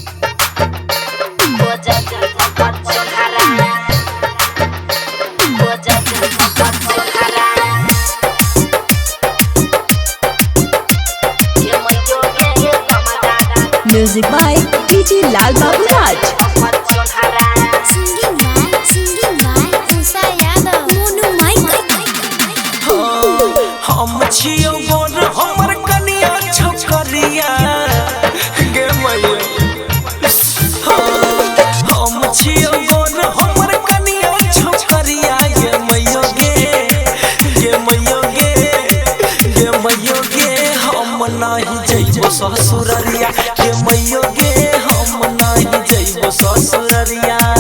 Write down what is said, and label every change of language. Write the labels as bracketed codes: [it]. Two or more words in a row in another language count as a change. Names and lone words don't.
[en] Music by DJ Lal Babu Raj. Singing by Usha Yadav. Monu Michael. [mai] हम छियो बोल हमर कनिया छोकरिया गे मैया हम छियो बोल हमर कनिया छोकरिया गे मैया गे मैया गे मैया गे हम नाही जइबो ससुररिया गे मैया गे हम नाही जइबो ससुररिया